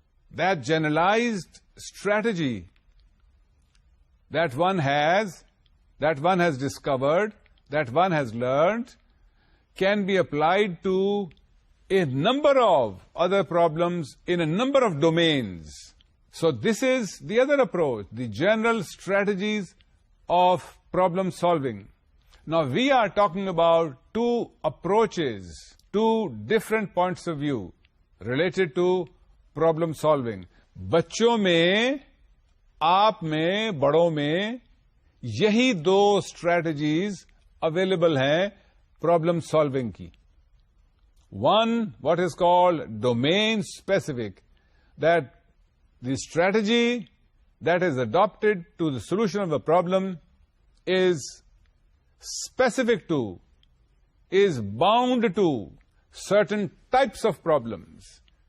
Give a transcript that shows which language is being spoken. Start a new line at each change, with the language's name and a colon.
English: That generalized strategy that one has discovered, that one has learned, can be applied to a number of other problems in a number of domains. So this is the other approach, the general strategies of problem solving. Now we are talking about two approaches, two different points of view related to problem solving.
Urdu: بچوں میں، آپ میں، بڑوں میں یہی دو strategies available ہیں problem solving کی.
English: One, what is called domain specific, that the strategy that is adopted to the solution of a problem is specific to, is bound to certain types of problems.